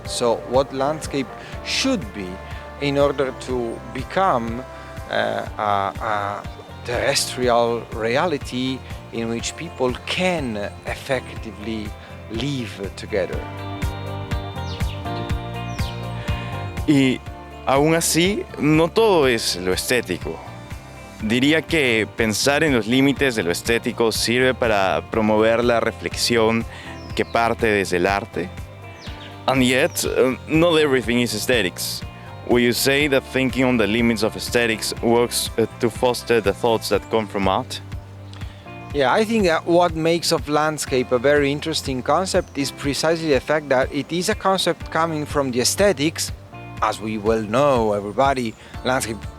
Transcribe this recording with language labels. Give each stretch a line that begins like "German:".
English: So what landscape should be in order to become a terrestrial reality in which people can effectively live together.
Spanish: Y aún así, no todo es lo estético. Diría que pensar en los límites de lo estético sirve para promover la reflexión que parte desde el arte.
English: And yet, not everything is aesthetics. Will you say that thinking on the limits of aesthetics works to foster the thoughts that come from art? Yeah, I think that what makes of landscape a very interesting concept is precisely the fact that it is a concept coming from the aesthetics. As we well know, everybody, landscape